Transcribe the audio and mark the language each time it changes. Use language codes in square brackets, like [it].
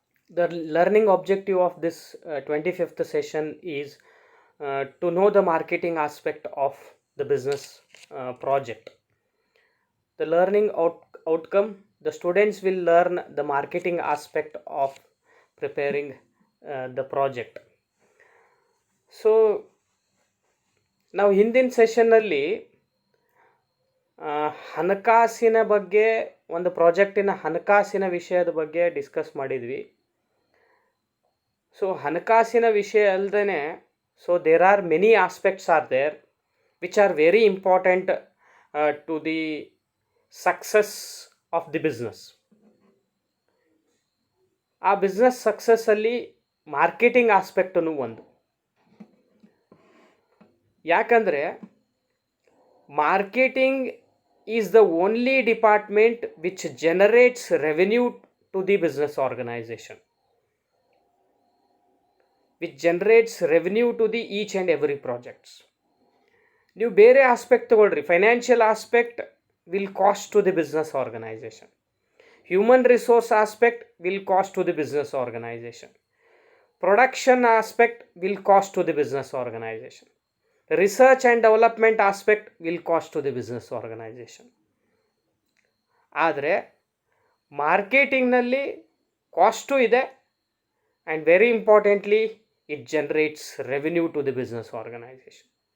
[en] The learning objective of this 25th session is to know the marketing aspect of the business project. The learning outcome, the students will learn the marketing aspect of preparing the project. [kn] So ನಾವು ಹಿಂದಿನ ಸೆಷನ್ನಲ್ಲಿ ಹಣಕಾಸಿನ ಬಗ್ಗೆ, ಒಂದು ಪ್ರಾಜೆಕ್ಟಿನ ಹಣಕಾಸಿನ ವಿಷಯದ ಬಗ್ಗೆ discuss ಮಾಡಿದ್ವಿ. So ಹಣಕಾಸಿನ ವಿಷಯ ಅಲ್ಲದೇ, [en] So there are many aspects are there which are very important to the success of the business. [kn] ಆ ಬಿಸ್ನೆಸ್ ಸಕ್ಸಸ್ಸಲ್ಲಿ ಮಾರ್ಕೆಟಿಂಗ್ ಆಸ್ಪೆಕ್ಟೂ ಒಂದು. [en] ಯಾಕಂದರೆ marketing is the only department which generates revenue to the business organization, which generates revenue to the each and every projects. [kn] ನೀವು ಬೇರೆ aspect ತಗೊಳ್ರಿ, [en] Financial aspect will cost to the business organization. Human resource aspect will cost to the business organization. Production aspect will cost to the business organization. Research and development aspect will cost to the business organization. [kn] ಆದರೆ ಮಾರ್ಕೆಟಿಂಗ್ನಲ್ಲಿ cost ಇದೆ, [en] And very importantly it generates revenue to the business organization.